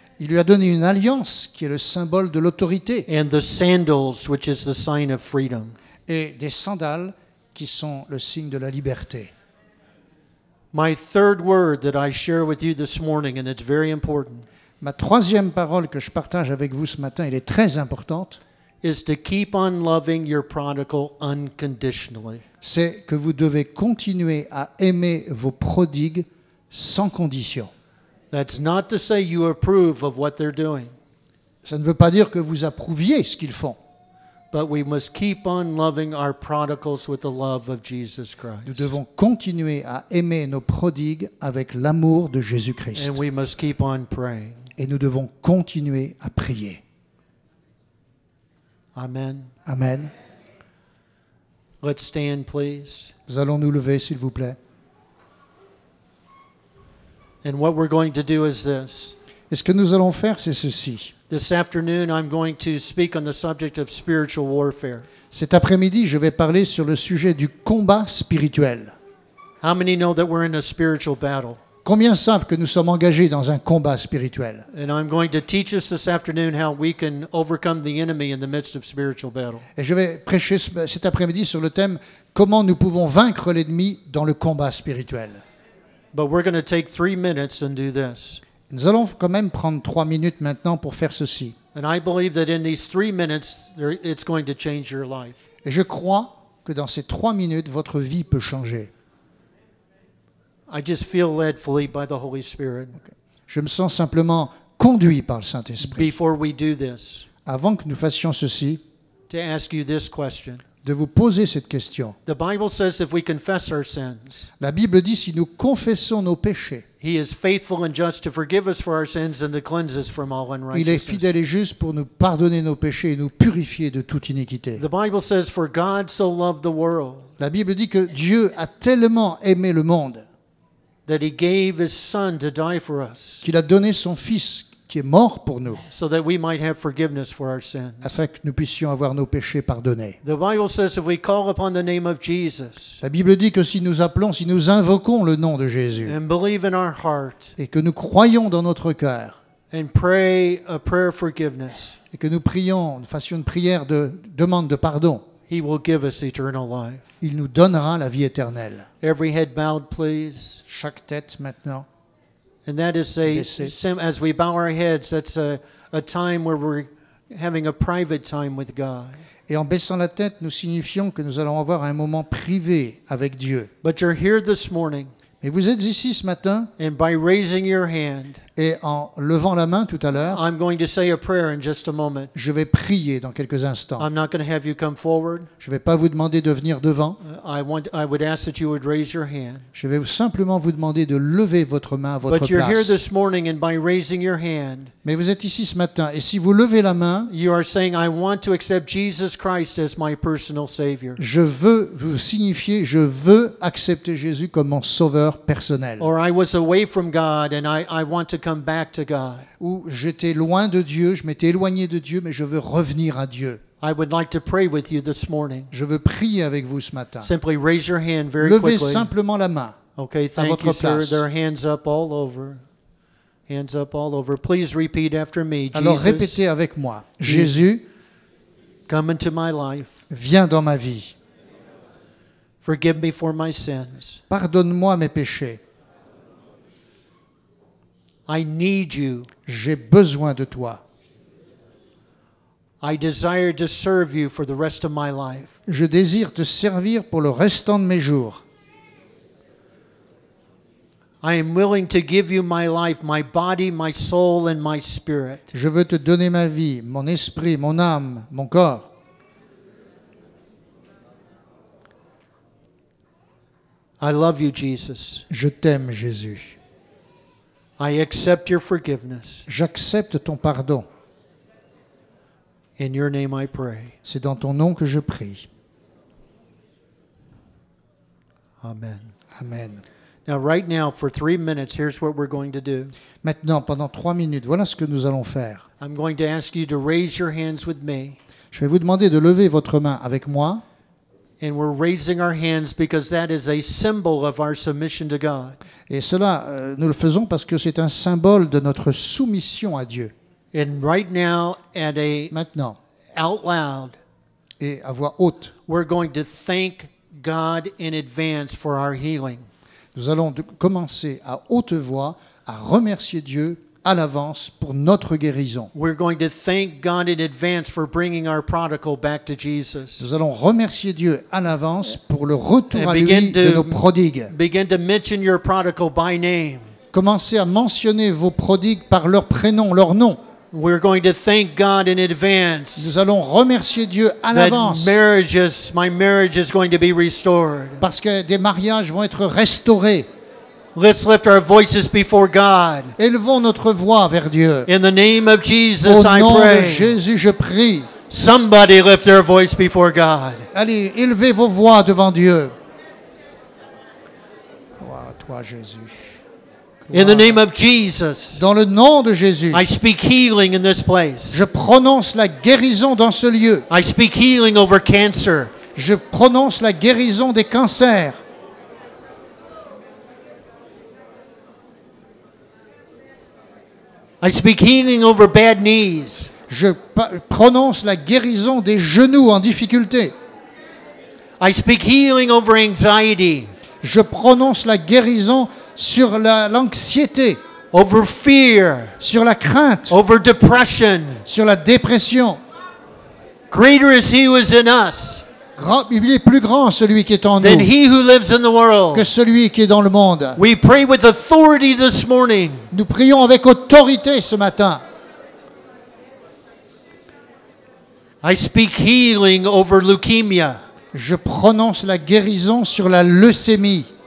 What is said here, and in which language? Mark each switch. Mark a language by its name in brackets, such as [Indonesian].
[French] Il lui a donné une alliance qui est le symbole de l'autorité. [English] And the sandals, which is the sign of freedom. [French] Et des sandales qui sont le signe de la liberté. [English] My third word that I share with you this morning, and it's very important, [French] Ma troisième parole que je partage avec vous ce matin, elle est très importante, [English] is to keep on loving your prodigal unconditionally. [French] c'est que vous devez continuer à aimer vos prodigues sans condition. [English] That's not to say you approve of what they're doing, [French] Ça ne veut pas dire que vous approuviez ce qu'ils font. [English] but we must keep on loving our prodigals with the love of Jesus [French] Nous [English] Christ. [French] devons continuer à aimer nos prodigues avec l'amour de Jésus-Christ. [English] And we must keep on praying. [French] Et nous devons continuer à prier. [English] Amen. [French] Amen. [English] Let's stand, please. [French] Nous allons nous lever, s'il vous plaît. [English] And what we're going to do is this. [French] Et ce que nous allons faire, c'est ceci. [English] This afternoon, I'm going to speak on the subject of spiritual warfare. [French] Cet après-midi, je vais parler sur le sujet du combat spirituel. [English] How many know that we're in a spiritual battle? [French] Combien savent que nous sommes engagés dans un combat spirituel? [English] And I'm going to teach us this afternoon how we can overcome the enemy in the midst of spiritual battle. [French] Et je vais prêcher cet après-midi sur le thème « Comment nous pouvons vaincre l'ennemi dans le combat spirituel ». [English] But we're going to take 3 minutes and do this. [French] Nous allons quand même prendre 3 minutes maintenant pour faire ceci. [English] And I believe that in these 3 minutes, it's going to change your life. [French] Et je crois que dans ces 3 minutes, votre vie peut changer. [English] I just feel led fully by the Holy Spirit. [French] Je me sens simplement conduit par le Saint-Esprit. [English] before we do this [French] Avant que nous fassions ceci, [English] to ask you this question. [French] de vous poser cette question. [English] The Bible says if we confess our sins, [French] La Bible dit si nous confessons nos péchés, [English] He is faithful and just to forgive us for our sins and to cleanse us from all [French] il est [English] unrighteousness. [French] fidèle et juste pour nous pardonner nos péchés et nous purifier de toute iniquité. [English] The Bible says, for God so loved the world [French] La Bible dit que Dieu a tellement aimé le monde [English] that He gave His Son to die for us [French] qu'il a donné son Fils qui est mort pour nous, [English] so that we might have forgiveness for our sins. [French] afin que nous puissions avoir nos péchés pardonnés. [English] The Bible says if we call upon the name of Jesus [French] La Bible dit que si nous appelons, si nous invoquons le nom de Jésus [English] and believe in our heart [French] et que nous croyons dans notre cœur [English] and pray a prayer of forgiveness, [French] et que nous prions, nous fassions une prière de demande de pardon, [English] He will give us eternal life. [French] il nous donnera la vie éternelle. [English] Every head bowed, please. [French] Chaque tête maintenant. [English] And that is as we bow our heads, that's a time where we're having a private time with God. [French] Et en baissant la tête, nous signifions que nous allons avoir un moment privé avec Dieu. [English] But you're here this morning, [French] Et vous êtes ici ce matin, [English] and by raising your hand, [French] et en levant la main tout à l'heure, [English] I'm going to say a prayer in just a moment. [French] je vais prier dans quelques instants. [English] I'm not going to have you come forward. [French] Je ne vais pas vous demander de venir devant. [English] I would ask that you would raise your hand. [French] Je vais simplement vous demander de lever votre main à votre [English] But you're here [French] place. [English] this morning, and by raising your hand, [French] Mais vous êtes ici ce matin, et si vous levez la main, [English] you are saying, I want to accept Jesus Christ as my personal Savior. [French] je veux vous signifier, je veux accepter Jésus comme mon sauveur personnel. [English] Or I was away from God, and I want to come back to God. [French] Ou j'étais loin de Dieu, je m'étais éloigné de Dieu, mais je veux revenir à Dieu. [English] I would like to pray with you this morning. [French] Je veux prier avec vous ce matin. [English] Simply raise your hand very [French] Levez [English] quickly. [French] simplement la main. [English] Okay, thank [French] votre [English] you, sir. [French] place. [English] There are hands up all over. Hands up all over. Please repeat after me. [French] Alors [English] Jesus, [French] répétez avec moi. Jésus, [English] come into my life. [French] viens dans ma vie. [English] Forgive me for my sins. [French] Pardonne-moi mes péchés. [English] I need you. [French] J'ai besoin de toi. [English] I desire to serve you for the rest of my life. [French] Je désire te servir pour le restant de mes jours. [English] I am willing to give you my life, my body, my soul, and my spirit. [French] Je veux te donner ma vie, mon esprit, mon âme, mon corps. [English] I love you, Jesus. [French] Je t'aime, Jésus. [English] I accept your forgiveness. [French] J'accepte ton pardon. [English] In your name I pray. [French] C'est dans ton nom que je prie. [English] Amen. [French] Amen. [English] Now, right now, for 3 minutes, here's what we're going to do. [French] Maintenant, pendant 3 minutes, voilà ce que nous allons faire. [English] I'm going to ask you to raise your hands with me. [French] Je vais vous demander de lever votre main avec moi. [English] And we're raising our hands because that is a symbol of our submission to God. [French] Et cela, nous le faisons parce que c'est un symbole de notre soumission à Dieu. [English] And right now, [French] Maintenant, [English] out loud, [French] et à voix haute, [English] we're going to thank God in advance for our healing. [French] nous allons commencer à haute voix à remercier Dieu à l'avance pour notre guérison. [English] We're going to thank God in advance for bringing our prodigal back to Jesus. [French] Nous allons remercier Dieu à l'avance pour le retour [English] And [French] à lui [English] begin [French] de [English] to- [French] nos prodigues. [English] Begin to mention your prodigal by name. [French] Commencez à mentionner vos prodigues par leur prénom, leur nom. [English] We're going to thank God in advance. [French] Nous allons remercier Dieu à l'avance [English] That my marriage is going to be restored. [French] parce que des mariages vont être restaurés. [English] Let's lift our voices before God. [French] Élevons notre voix vers Dieu. [English] In the name of Jesus, [French] Au [English] I [French] nom de [English] pray. [French] Jésus, je prie. [English] Somebody lift their voice before God. [French] Allez, élevez vos voix devant Dieu. Gloire à toi, Jésus. [English] In the name of Jesus, [French] Dans le nom de Jésus, [English] I speak healing in this place. [French] je prononce la guérison dans ce lieu. [English] I speak healing over cancer. [French] Je prononce la guérison des cancers. [English] I speak healing over bad knees. [French] Je prononce la guérison des genoux en difficulté. [English] I speak healing over anxiety, [French] Je prononce la guérison sur l'anxiété, [English] over fear, [French] sur la crainte, [English] over depression. [French] sur la dépression. [English] Greater is He who is in us [French] Il est plus grand celui qui est en [English] than [French] nous [English] he who lives in the world. [French] que celui qui est dans le monde. [English] We pray with authority this morning. [French] Nous prions avec autorité ce matin. [English] I speak healing over leukemia. [French] Je prononce la guérison sur la leucémie.